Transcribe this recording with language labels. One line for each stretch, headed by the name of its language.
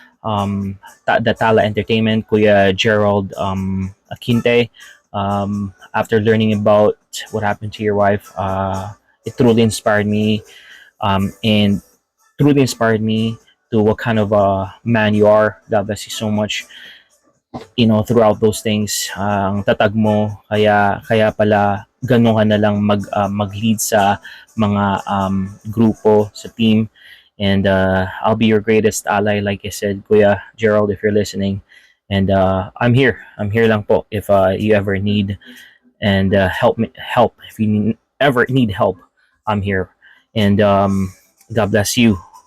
English: The Tala Entertainment, Kuya Gerald Akinte. After learning about what happened to your wife, it truly inspired me, and truly inspired me to what kind of a man you are. God bless you so much. Throughout those things,
Filipino: ang tatag mo, kaya pala ganun ka na lang mag-lead sa mga grupo, sa team.
English: And I'll be your greatest ally, like I said, Kuya Gerald, if you're listening. And I'm here. I'm here lang po if you ever need and help. If you ever need help, I'm here. And God bless you.